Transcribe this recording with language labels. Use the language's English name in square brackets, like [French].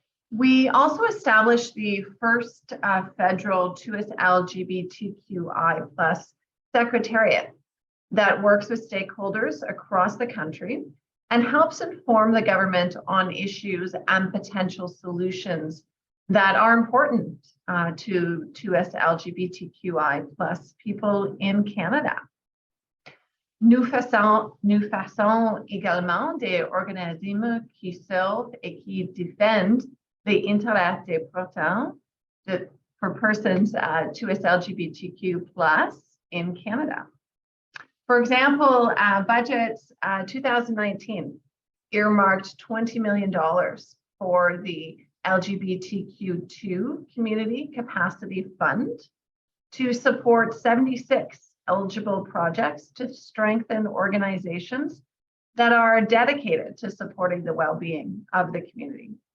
[English] We also established the first federal 2S LGBTQI+ secretariat that works with stakeholders across the country and helps inform the government on issues and potential solutions that are important to 2S LGBTQI+ people in Canada. [French] Nous faisons également des organismes qui servent et qui défendent les intérêts des personnes [English] for persons 2S LGBTQ+ in Canada. For example, budget 2019 earmarked $20 million for the LGBTQ2 Community Capacity Fund to support 76 eligible projects to strengthen organizations that are dedicated to supporting the well-being of the community.